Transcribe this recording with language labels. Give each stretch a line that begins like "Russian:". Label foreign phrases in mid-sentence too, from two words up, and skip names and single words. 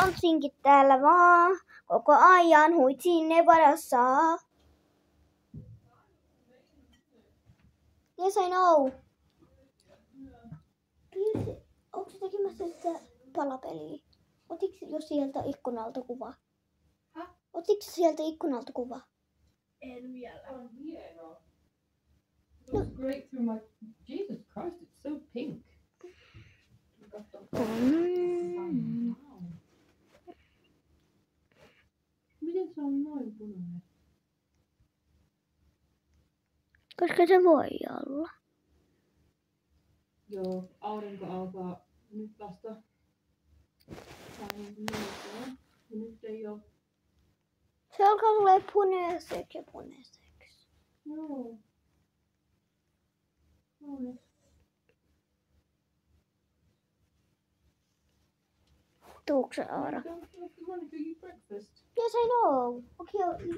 Finnish: yksinkin täällä vaan. Koko ajan huitsin Nevadassa.
English: Yes, I know.
Finnish: Onko se tekemässä sitä palapeliä? Otitko jo sieltä ikkunalta kuva? Häh? Otitko sieltä ikkunalta kuva? En vielä. On hieno.
English: It goes great through my... Jesus Christ, it's so pink.
Finnish: Miten se on noin punainen? Koska se voi olla. Joo, aurinko alkaa nyt vasta. Ja nyt ei oo. Se alkaa tulee punaiseksi ja punaiseksi. Joo. No, Tuukko se Aara?
English: Don't you have the money for your breakfast? Yes, I know. Okay, I'll eat.